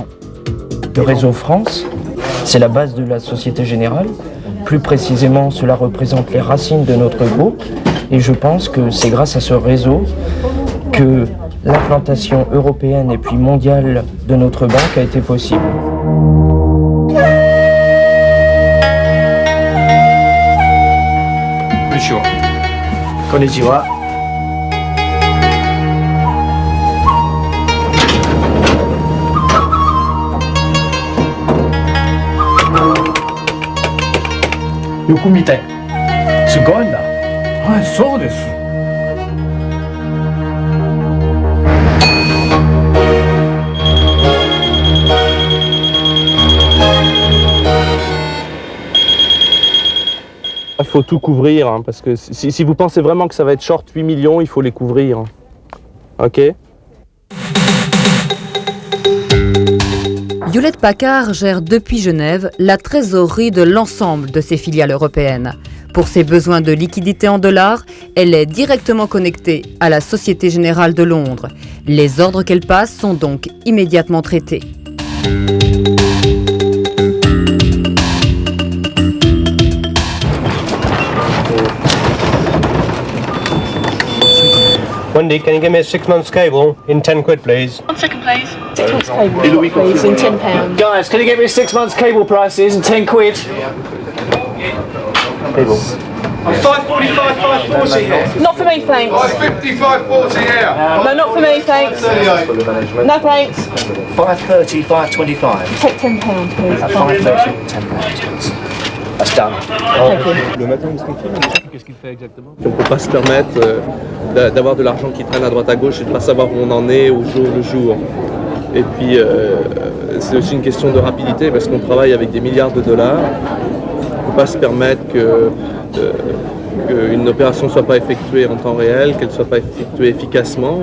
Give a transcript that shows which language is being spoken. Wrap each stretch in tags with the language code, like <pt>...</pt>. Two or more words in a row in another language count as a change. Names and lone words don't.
<fr>Le réseau France, c'est la base de la Société Générale. Plus précisément, cela représente les racines de notre groupe. Et je pense que c'est grâce à ce réseau que l'implantation européenne et puis mondiale de notre banque a été possible.</fr> <ja>こんにちは. よく見たい. すごいな. はい、そうです.</ja> <fr>Il faut tout couvrir, hein, parce que si vous pensez vraiment que ça va être short 8 millions, il faut les couvrir. Ok ? Hewlett-Packard gère depuis Genève la trésorerie de l'ensemble de ses filiales européennes. Pour ses besoins de liquidité en dollars, elle est directement connectée à la Société Générale de Londres. Les ordres qu'elle passe sont donc immédiatement traités.</fr> <en>Wendy, can you give me a 6 months cable in 10 quid, please? 1 second, please. 6 months cable, please, in £10. Guys, can you get me 6 months cable prices and 10 quid? Cable. 545, 540 here. Not for me, thanks. 550, 540 here. No, not for me, thanks. No, thanks. 530, 525. Take £10, please. 530, £10. That's done.</en> <fr>Le matin, qu'est-ce qu'il fait exactement ? On ne peut pas se permettre d'avoir de l'argent qui traîne à droite à gauche et de ne pas savoir où on en est au jour le jour. Et puis, c'est aussi une question de rapidité parce qu'on travaille avec des milliards de dollars. On ne peut pas se permettre qu'une opération ne soit pas effectuée en temps réel, qu'elle ne soit pas effectuée efficacement.</fr>